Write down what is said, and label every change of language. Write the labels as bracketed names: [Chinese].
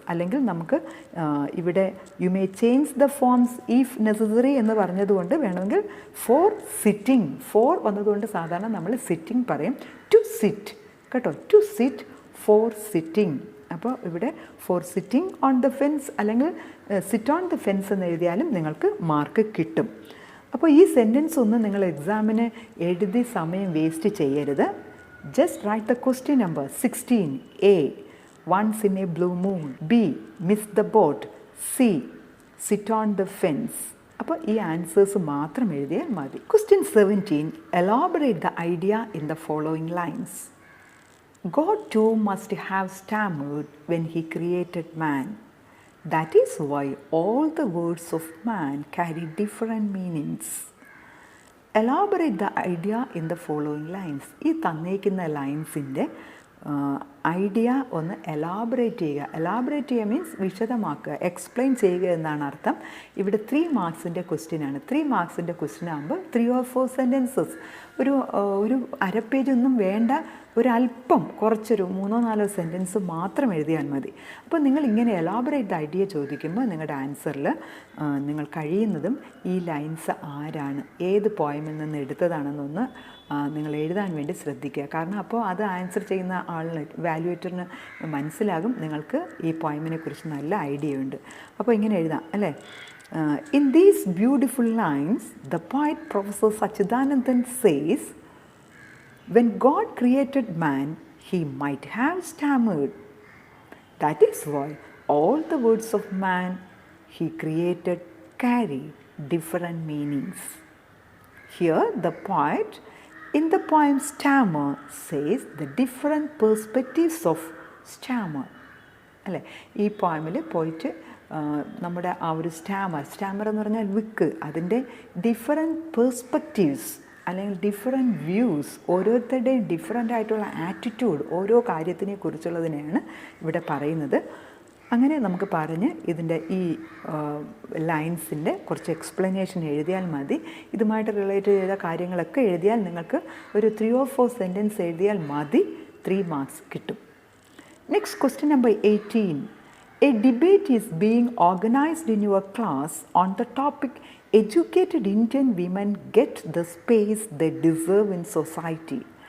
[Malayalam] അല്ലെങ്കിൽ നമുക്ക് ഇവിടെ [English] you may change the forms if necessary [Malayalam] എന്ന് പറഞ്ഞതുകൊണ്ട് വേണമെങ്കിൽ [English] for sitting, for [Malayalam] വന്നതുകൊണ്ട് സാധാരണ നമ്മൾ [English] sitting [Malayalam] പറയും, [English] to sit കേട്ടോ, to sit, for sitting. [Malayalam] അപ്പോൾ ഇവിടെ [English] for sitting on the fence അല്ലെങ്കിൽ sit on the fence [Malayalam] എന്ന് എഴുതിയാലും നിങ്ങൾക്ക് മാർക്ക് കിട്ടും. അപ്പോൾ ഈ സെൻറ്റൻസ് ഒന്നും നിങ്ങൾ എക്സാമിന് എഴുതി സമയം വേസ്റ്റ് ചെയ്യരുത്. [English] Just write the question number 16. A. Once in a blue moon. B. Miss the boat. C. Sit on the fence. [Malayalam] അപ്പോൾ ഈ ആൻസേഴ്സ് മാത്രം എഴുതിയാൽ മതി. [English] Question 17. Elaborate the idea in the following lines. God too must have stammered when he created man. That is why all the words of man carry different meanings. Elaborate the idea in the following lines. [Malayalam] ഈ തന്നേക്കുന്ന ലൈൻസിൻ്റെ idea ഒന്ന് elaborate ചെയ്യുക. Elaborate ചെയ്യുക means വിശദമാക്കുക, explain ചെയ്യുക എന്നാണ് അർത്ഥം. ഇവിടെ 3 മാർക്സിൻ്റെ ക്വസ്റ്റ്യനാണ്. 3 മാർക്സിൻ്റെ question ആകുമ്പോൾ 3 or 4 സെൻറ്റൻസസ്, ഒരു അരപ്പേജൊന്നും വേണ്ട, ഒരല്പം കുറച്ചൊരു 3-4 സെൻറ്റൻസ് മാത്രം എഴുതിയാൽ മതി. അപ്പോൾ നിങ്ങൾ ഇങ്ങനെ എലാബറേറ്റ് ഐഡിയ ചോദിക്കുമ്പോൾ നിങ്ങളുടെ ആൻസറിൽ നിങ്ങൾ കഴിയുന്നതും ഈ ലൈൻസ് ആരാണ്, ഏത് പോയമിൽ നിന്ന് എടുത്തതാണെന്നൊന്ന് നിങ്ങൾ എഴുതാൻ വേണ്ടി ശ്രദ്ധിക്കുക. കാരണം അപ്പോൾ അത് ആൻസർ ചെയ്യുന്ന ആളിന്, വാല്യുവേറ്ററിന് മനസ്സിലാകും നിങ്ങൾക്ക് ഈ പോയമിനെ കുറിച്ച് നല്ല ഐഡിയ ഉണ്ട്. അപ്പോൾ ഇങ്ങനെ എഴുതാം അല്ലേ. [English] In these beautiful lines, the poet Professor Sachidanandan says, when God created man, he might have stammered. That is why all the words of man he created carry different meanings. Here the poet in the poem Stammer says the different perspectives of stammer. [Malayalam] അല്ലേ, ഈ പോയമിൽ പോയിട്ട് നമ്മുടെ ആ ഒരു Starmer എന്ന് പറഞ്ഞാൽ വിക്ക്, അതിൻ്റെ different perspectives അല്ലെങ്കിൽ ഡിഫറെൻറ്റ് വ്യൂസ്, ഓരോരുത്തരുടെയും ഡിഫറെൻ്റ് ആയിട്ടുള്ള ആറ്റിറ്റ്യൂഡ് ഓരോ കാര്യത്തിനെ കുറിച്ചുള്ളതിനെയാണ് ഇവിടെ പറയുന്നത്. അങ്ങനെ നമുക്ക് പറഞ്ഞ് ഇതിൻ്റെ ഈ ലൈൻസിൻ്റെ കുറച്ച് എക്സ്പ്ലനേഷൻ എഴുതിയാൽ മതി. ഇതുമായിട്ട് റിലേറ്റ് ചെയ്ത കാര്യങ്ങളൊക്കെ എഴുതിയാൽ നിങ്ങൾക്ക് ഒരു 3 or 4 സെൻറ്റൻസ് എഴുതിയാൽ മതി, 3 മാർക്സ് കിട്ടും. [English] Next question number 18. A debate is being organized in your class on the topic educated Indian women get the space they deserve in society.